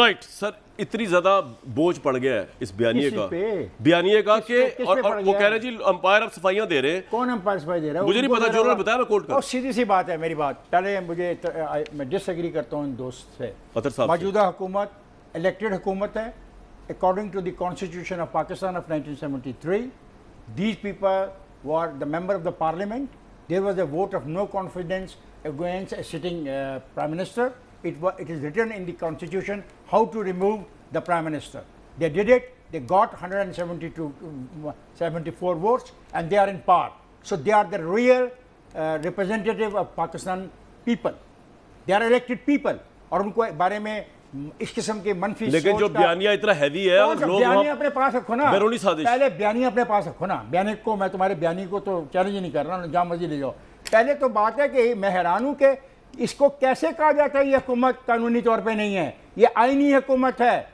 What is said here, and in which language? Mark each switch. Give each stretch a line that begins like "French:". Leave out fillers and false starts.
Urdu: Right sir, اتنی زیادہ بوجھ پڑ گیا ہے اس بیانیے کا کہ اور وہ کہہ رہے ہیں جی امپائر اب صفائیاں دے رہے ہیں. کون امپائر صفائی دے رہا ہے؟ مجھے نہیں پتا، جو انہوں نے بتایا میں کوٹ کر. سیدھی سی بات ہے میری بات. پہلے میں ڈس ایگری کرتا ہوں ان دوست سے. موجودہ حکومت الیکٹڈ حکومت ہے
English: According to the constitution of Pakistan of 1973. These people were the member of the parliament. There was a vote of no confidence against a sitting prime minister. It is written in the constitution how to remove the prime minister. They did it. They got 74 votes and they are in power. So they are the real representative of Pakistan people. They are elected people.
Urdu: اور ان کو بارے میں اس قسم کے منفی سوچ کا، لیکن جو بیانیہ اتنا ہیوی ہے اور لوگ بیانیہ اپنے پاس رکھو نا، بیرونی سازش، پہلے بیانیہ اپنے پاس رکھو نا. بیانیہ کو میں تمہارے بیانیہ کو تو چیلنج نہیں کر رہا ہوں، جہاں مرضی لے جاؤ. پہلے تو بات ہے کہ میں حیران ہوں کہ اس کو کیسے کہا جاتا ہے یہ حکومت قانونی طور پہ نہیں ہے، یہ آئینی حکومت ہے.